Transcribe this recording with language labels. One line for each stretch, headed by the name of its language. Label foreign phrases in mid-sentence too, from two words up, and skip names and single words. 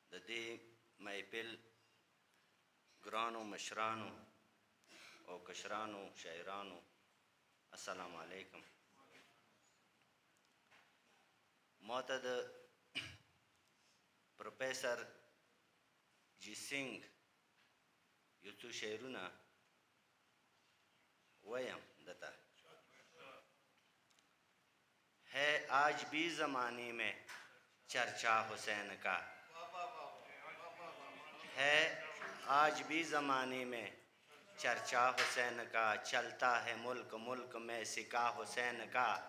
Pashto: دې محفل ګرانو مشرانو او کشرانو شاعرانو
Arabic: السلام علیکم.
Pashto: ما ته د پروفیسر جی سنگھ یو څو شعرونه ویم دته.
Urdu: ہے آج بھی زمانے میں چرچا حسین کا، ہے آج بھی زمانے میں چرچا حسین کا، چلتا ہے ملک ملک میں سکا حسین کا.